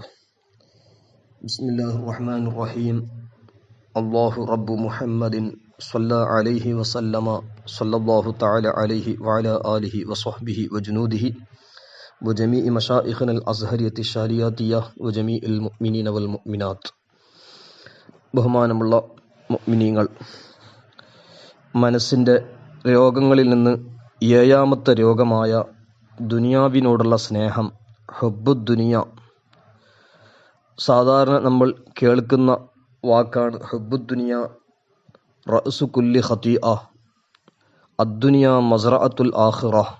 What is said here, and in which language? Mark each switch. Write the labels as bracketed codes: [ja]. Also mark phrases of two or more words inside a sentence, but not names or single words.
[ar] بسم الله الرحمن الرحيم. الله رب محمد صلى عليه وسلم صلى الله تعالى عليه وعلى آله وصحبه وجنوده وجميع مشائخنا الأزهرية الشارياتية وجميع المؤمنين والمؤمنات. [ml] ബഹുമാനമുള്ള മുഅ്മിനീങ്ങൾ, മനസ്സിൻ്റെ രോഗങ്ങളിൽ നിന്ന് ഏഴാമത്തെ രോഗമായ ദുനിയാവിനോടുള്ള സ്നേഹം, ഹുബ്ബുദ്ദുനിയ. സാധാരണ നമ്മൾ കേൾക്കുന്ന വാക്കാണ് [ar] حب الدنيا رأس كل خطيئة الدنيا مزرعة الآخرة.